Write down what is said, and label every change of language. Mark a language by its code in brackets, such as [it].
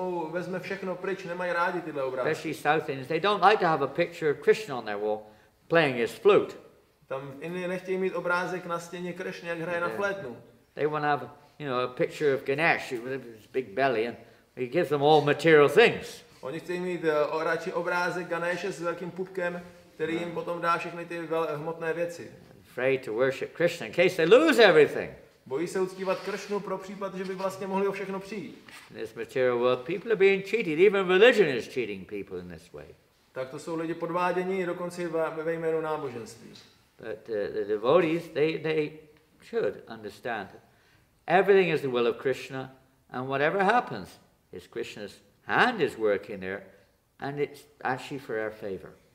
[cs] vezme všechno pryč, nemají rádi tyhle obrázky. [en] Especially South Indians, they don't like to have a picture of Krishna on their wall playing his flute. [cs] Tam v Indii nechtějí mít obrázek na stěně Kršny, jak hraje na flétnu. [en] They want to have, a picture of Ganesh with his big belly, and he gives them all material things. [cs] Oni chtějí mít radši obrázek Ganeshe s velkým pupkem, který jim potom dá všechny ty hmotné věci. [en] Afraid to worship Krishna in case they lose everything. [cs] Bojí se uctívat Kršnu pro případ, že by vlastně mohli o všechno přijít. [en] In this material world, people are being cheated. Even religion is cheating people in this way. [cs] Tak to jsou lidi podvádění, dokonce ve jménu náboženství. [en] But the devotees, they should understand that everything is the will of Krishna, and whatever happens is Krishna's hand is working there, and it's actually for our favor.